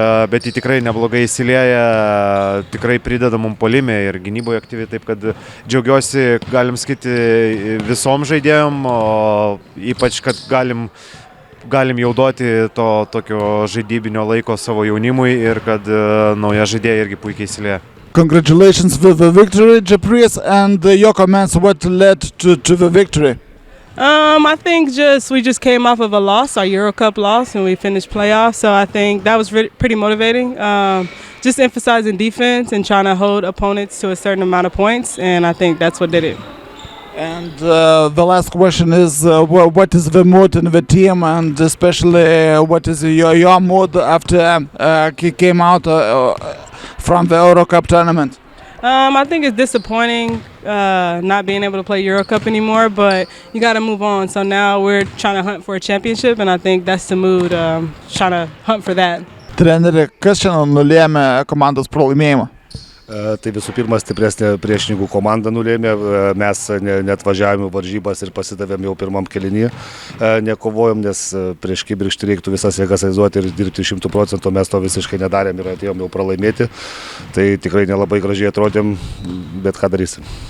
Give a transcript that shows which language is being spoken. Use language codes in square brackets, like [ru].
[lt] Bet jį tikrai neblogai įsilieja, tikrai prideda mum puolime ir gynyboje aktyviai, taip kad džiaugiuosi, galim sakyti, visom žaidėjom, o ypač, kad galim jau duoti to tokio žaidybinio laiko savo jaunimui ir kad nauja žaidėja irgi puikiai įsilieja. [en] Congratulations with the victory, Japris, and your comments, what led to the victory? I think we just came off of a loss, our Euro Cup loss, and we finished playoffs. So I think that was pretty motivating. Just emphasizing defense and trying to hold opponents to a certain amount of points, and I think that's what did it. And the last question is, what is the mood in the team, and especially what is your mood after came out from the Euro Cup tournament? I think it's disappointing not being able to play Euro Cup anymore, but you got to move on. So now we're trying to hunt for a championship, and I think that's the mood, trying to hunt for that. [lt] Treneri, kas šiandien nulėmė komandos pralaimėjimą? Tai visų pirma, stipresnė priešininkų komanda nulėmė, mes neatvažiavome varžybas ir pasidavėm jau pirmam kėlinyje, nekovojom, nes prieš kibirkštį reiktų visas jėgas aizuoti ir dirbti 100%, mes to visiškai nedarėm ir atėjom jau pralaimėti, tai tikrai nelabai gražiai atrodėm, bet ką darysim.